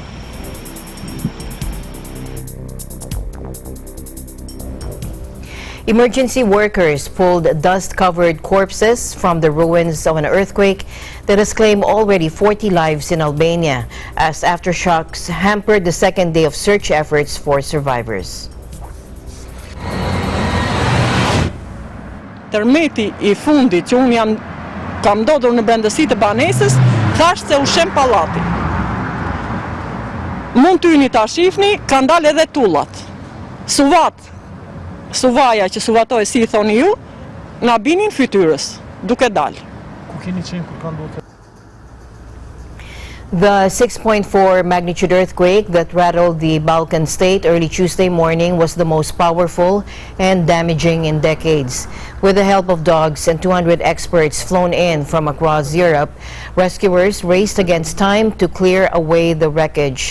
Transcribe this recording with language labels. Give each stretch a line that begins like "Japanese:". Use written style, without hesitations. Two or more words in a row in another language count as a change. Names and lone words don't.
English: Emergency workers pulled dust-covered corpses from the ruins of an earthquake that has claimed already 40 lives in Albania, as aftershocks hampered the second day of search efforts for survivors.
Albanian: Tërmeti I fundit që unë kam ndodhur në brendësitë e banesës, thash se u shem pallati. Mund tyni ta shifni, kanë dalë edhe tullat. Suvaja që suvatoj si I thoni ju, na binin fytyrës, duke dalë.
English: The 6.4 magnitude earthquake that rattled the Balkan state early Tuesday morning was the most powerful and damaging in decades. With the help of dogs and 200 experts flown in from across Europe, rescuers raced against time to clear away the wreckage.